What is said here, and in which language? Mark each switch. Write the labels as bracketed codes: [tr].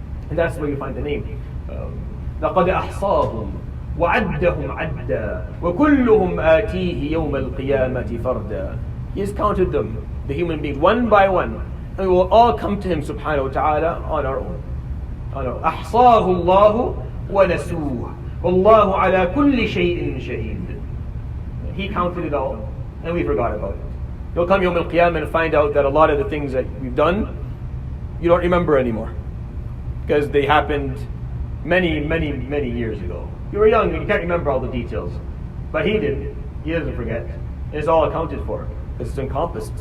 [en] And that's where you find the name. [ar] لَقَدْ أَحْصَاهُمْ وَعَدَّهُمْ عَدًّا وَكُلُّهُمْ آتِيهِ يَوْمَ الْقِيَامَةِ فَرْدًا. [en] He has counted them, the human beings, one by one. and we will all come to Him subhanahu wa ta'ala on our own. [ar] أحصاه الله ونسوه والله على كل شيء شهيد. [en] He counted it all, and we forgot about it. You'll come Yawm al-Qiyamah and find out that a lot of the things that we've done, you don't remember anymore. Because they happened many, many, many years ago. You were young and you can't remember all the details. But he did. He doesn't forget. It's all accounted for. It's encompassed.